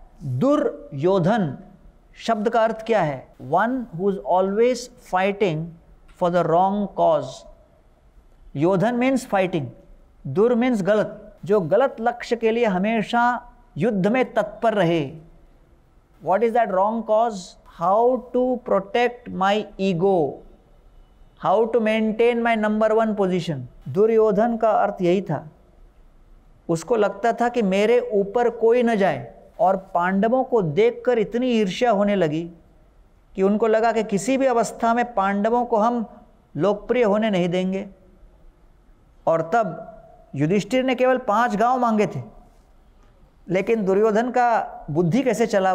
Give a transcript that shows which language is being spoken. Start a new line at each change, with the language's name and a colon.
Hindi: दुर्योधन शब्द का अर्थ क्या है?
English: One who is always fighting for the wrong cause.
Hindi: योधन means fighting, दुर मीन्स गलत, जो गलत लक्ष्य के लिए हमेशा युद्ध में तत्पर रहे।
English: What is that wrong cause? How to protect my ego? How to maintain my number 1 position?
Hindi: Duryodhan का अर्थ यही था। उसको लगता था कि मेरे ऊपर कोई न जाए, और पांडवों को देखकर इतनी ईर्ष्या होने लगी कि उनको लगा कि किसी भी अवस्था में पांडवों को हम लोकप्रिय होने नहीं देंगे। और तब युधिष्ठिर ने केवल 5 गांव मांगे थे, लेकिन दुर्योधन का बुद्धि कैसे चला?